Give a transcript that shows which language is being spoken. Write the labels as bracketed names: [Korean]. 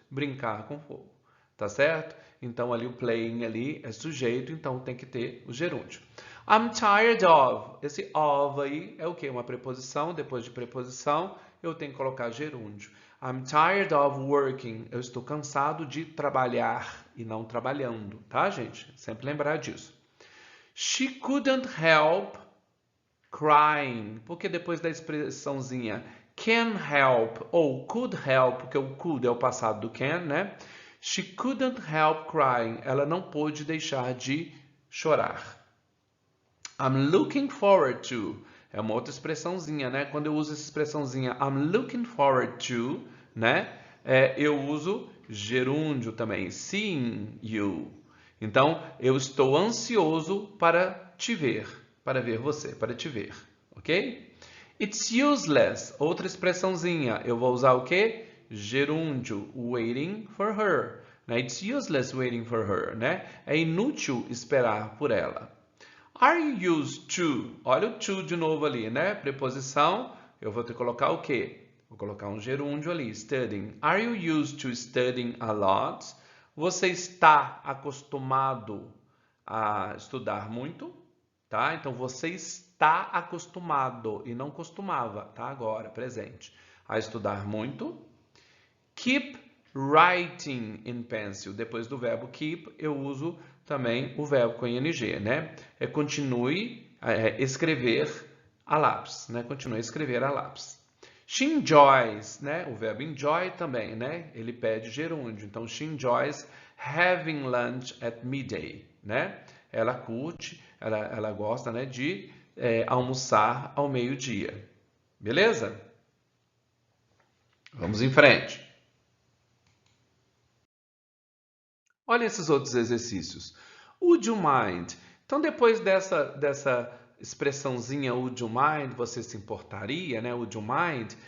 [Portuguese] Brincar com fogo, tá certo? Então, ali o playing ali é sujeito, então tem que ter o gerúndio. [English] I'm tired of. [Portuguese] Esse of aí é o quê? Uma preposição. Depois de preposição, eu tenho que colocar gerúndio. [English] I'm tired of working. [Portuguese] Eu estou cansado de trabalhar e não trabalhando, tá, gente? Sempre lembrar disso. [English] She couldn't help crying. [Portuguese] Porque depois da expressãozinha can help ou could help, porque o could é o passado do can, né? [English] She couldn't help crying. [Portuguese] Ela não pôde deixar de chorar. [English] I'm looking forward to. [Portuguese] É uma outra expressãozinha, né? Quando eu uso essa expressãozinha [English] I'm looking forward to, [Portuguese] né? Eu uso gerúndio também. [English] Seeing you. [Portuguese] Então, eu estou ansioso para te ver. Para ver você, para te ver. Ok? [English] It's useless. [Portuguese] Outra expressãozinha. Eu vou usar o quê? Gerúndio. [English] Waiting for her. [Portuguese] Né? [English] It's useless waiting for her. [Portuguese] Né? É inútil esperar por ela. [English] Are you used to? [Portuguese] Olha o to de novo ali, né? Preposição, eu vou ter que colocar o quê? Vou colocar um gerúndio ali, studying. [English] Are you used to studying a lot? [Portuguese] Você está acostumado a estudar muito, tá? Então, você está acostumado e não costumava, tá? Agora, presente. A estudar muito. [English] Keep writing in pencil. [Portuguese] Depois do verbo keep, eu uso também o verbo com ing, né? Continue escrever a lápis, né? Continue a escrever a lápis. [English] She enjoys, [Portuguese] né? O verbo enjoy também, né? Ele pede gerúndio. [English] Então, she enjoys having lunch at midday, né? [Portuguese] Ela curte, ela gosta, né, de almoçar ao meio-dia. Beleza? Vamos em frente. Olha esses outros exercícios. [English] Would you mind? [Portuguese] Então, depois dessa expressãozinha would you mind, você se importaria, né? Would you mind?